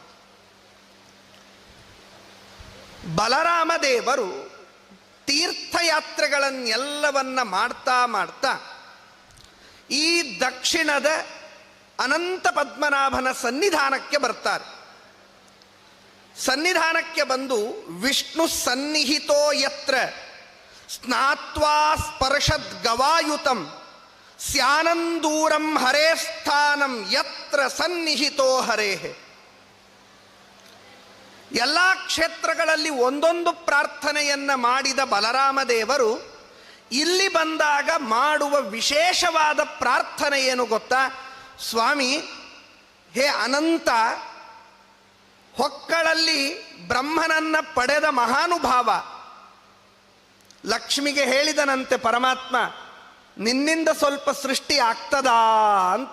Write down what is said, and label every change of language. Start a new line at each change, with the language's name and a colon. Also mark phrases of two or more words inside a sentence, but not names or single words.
Kannada: ಬಲರಾಮದೇವರು ತೀರ್ಥಯಾತ್ರೆಗಳನ್ನೆಲ್ಲವನ್ನ ಮಾಡ್ತಾ ಮಾಡ್ತಾ ಈ ದಕ್ಷಿಣದ ಅನಂತ ಪದ್ಮನಾಭನ ಸನ್ನಿಧಾನಕ್ಕೆ ಬರ್ತಾರೆ. ಸನ್ನಿಧಾನಕ್ಕೆ ಬಂದು
Sanskrit: ವಿಷ್ಣು ಸನ್ನಿಹಿತೋ ಯತ್ರ ಸ್ನಾತ್ವಾ ಸ್ಪರ್ಶದ್ ಗವಾಯುತಂ ಸ್ಯಾನಂದೂರಂ ಹರೇ ಸ್ಥಾನಂ ಯತ್ರ ಸನ್ನಿಹಿತೋ ಹರೇಹೆ.
Kannada: ಎಲ್ಲ ಕ್ಷೇತ್ರಗಳಲ್ಲಿ ಒಂದೊಂದು ಪ್ರಾರ್ಥನೆಯನ್ನ ಮಾಡಿದ ಬಲರಾಮ ದೇವರು ಇಲ್ಲಿ ಬಂದಾಗ ಮಾಡುವ ವಿಶೇಷವಾದ ಪ್ರಾರ್ಥನೆ ಏನು ಗೊತ್ತಾ? ಸ್ವಾಮಿ, ಹೇ ಅನಂತ, ಹೊಕ್ಕಳಲ್ಲಿ ಬ್ರಹ್ಮನನ್ನ ಪಡೆದ ಮಹಾನುಭಾವ, ಲಕ್ಷ್ಮಿಗೆ ಹೇಳಿದನಂತೆ ಪರಮಾತ್ಮ, ನಿನ್ನಿಂದ ಸ್ವಲ್ಪ ಸೃಷ್ಟಿ ಆಗ್ತದಾ ಅಂತ.